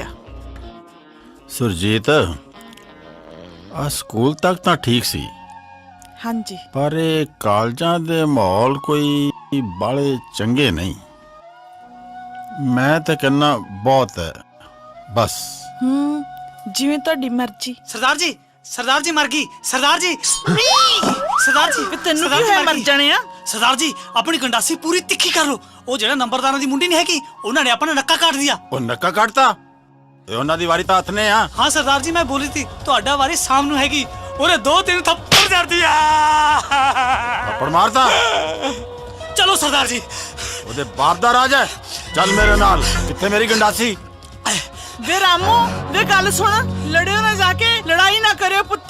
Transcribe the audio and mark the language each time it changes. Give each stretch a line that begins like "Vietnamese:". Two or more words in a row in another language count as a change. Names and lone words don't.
Punjabi: ਸੁਰਜੀਤ, ਆ ਸਕੂਲ ਤੱਕ ਤਾਂ ਠੀਕ ਸੀ, ਹਾਂਜੀ। ਪਰ ਇਹ ਕਾਲਜਾਂ ਦੇ ਮਾਹੌਲ ਕੋਈ ਬਾਲੇ ਚੰਗੇ ਨਹੀਂ। ਮੈਂ ਤਾਂ ਕਹਿੰਦਾ ਬਹੁਤ ਹੈ, ਬਸ। ਜਿਵੇਂ ਤੁਹਾਡੀ ਮਰਜ਼ੀ।
Hindi: सरदार जी मर गई। सरदार जी सरदार जी
Punjabi: ਤੈਨੂੰ ਕੀ ਹੋਇਆ ਮਰ ਜਾਣੇ ਆ?
Hindi: सरदार जी अपनी गंडासी पूरी तिखी कर लो।
Punjabi: ਉਹ ਜਿਹੜਾ ਨੰਬਰਦਾਰਾਂ ਦੀ ਮੁੰਡੀ ਨਹੀਂ ਹੈਗੀ, ਉਹਨਾਂ ਨੇ ਆਪਣਾ ਨੱਕਾ ਕੱਟ ਦਿਆ। ਉਹ ਨੱਕਾ ਕੱਟਤਾ? ਇਹ ਉਹਨਾਂ ਦੀ ਵਾਰੀ ਤਾਂ ਹੱਥ ਨੇ ਆ।
Hindi: हाँ सरदार जी मैं बोली थी
Punjabi: ਤੁਹਾਡਾ ਵਾਰੀ ਸ਼ਾਮ ਨੂੰ ਹੈਗੀ। ਉਹਨੇ 2-3 ਥੱਪੜ ਜੜ ਦਿਆ। ਥੱਪੜ ਮਾਰਤਾ? ਚਲੋ ਸਰਦਾਰ ਜੀ। ਉਹਦੇ ਬਾਪ ਦਾ ਰਾਜ ਹੈ। ਚੱਲ ਮੇਰੇ ਨਾਲ। ਕਿੱਥੇ ਮੇਰੀ ਗੰਡਾਸੀ? ਵੇ ਰਾਮੂ, ਵੇ ਗੱਲ ਸੁਣ, ਲੜਿਓ ਨਾ ਜਾ ਕੇ, ਲੜਾਈ ਨਾ ਕਰਿਓ ਪੁੱਤ।